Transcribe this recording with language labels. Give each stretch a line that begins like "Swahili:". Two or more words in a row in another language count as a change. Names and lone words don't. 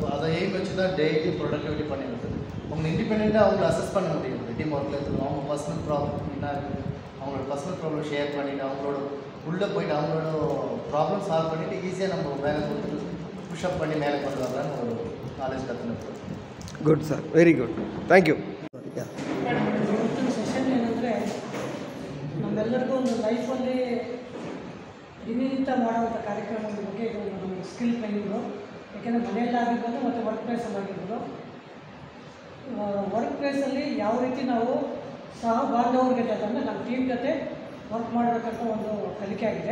Tamil: அதை எய்ம் வச்சு தான் டெய்லி ப்ரொடக்டிவிட்டி பண்ணிடுறது. அவங்க இண்டிபெண்ட்டாக அவங்கள அசஸ் பண்ண முடியும். டீம் ஒர்க்கில் இருக்குது அவங்க
English: personal problem
Tamil: என்ன இருக்குது, அவங்களோட
English: personal problem
Tamil: ஷேர் பண்ணிவிட்டு அவங்களோட உள்ளே போயிட்டு அவங்களோட
English: problem solve
Tamil: பண்ணிவிட்டு ஈஸியாக நம்ம வேலை கொடுத்துட்டு புஷ்அப் பண்ணி மேலே கொண்டு வரலான்னு ஒரு நாலேஜ் கற்றுனது.
English: Good sir, very good, thank you.
Kannada: ಇವತ್ತಿನ ಸೆಷನ್ ಏನಂದರೆ ನಮ್ಮೆಲ್ಲರಿಗೂ ಒಂದು ಲೈಫಲ್ಲಿ ದಿನನಿತ್ಯ ಮಾಡುವಂಥ ಕಾರ್ಯಕ್ರಮದ ಬಗ್ಗೆ ಇದು ನಮಗೆ
English: skill training.
Kannada: ಯಾಕೆಂದರೆ ಮನೆಯಲ್ಲಾಗಿರ್ಬೋದು ಮತ್ತು ವರ್ಕ್ ಪ್ಲೇಸಲ್ಲಾಗಿರ್ಬೋದು. ವರ್ಕ್ ಪ್ಲೇಸಲ್ಲಿ ಯಾವ ರೀತಿ ನಾವು ಸಹ ಬಾಂಧವ್ರ ಜೊತೆ ಅಂದರೆ ನಮ್ಮ ಟೀಮ್ ಜೊತೆ ವರ್ಕ್ ಮಾಡಬೇಕಂತ ಒಂದು ಕಲಿಕೆ ಆಗಿದೆ.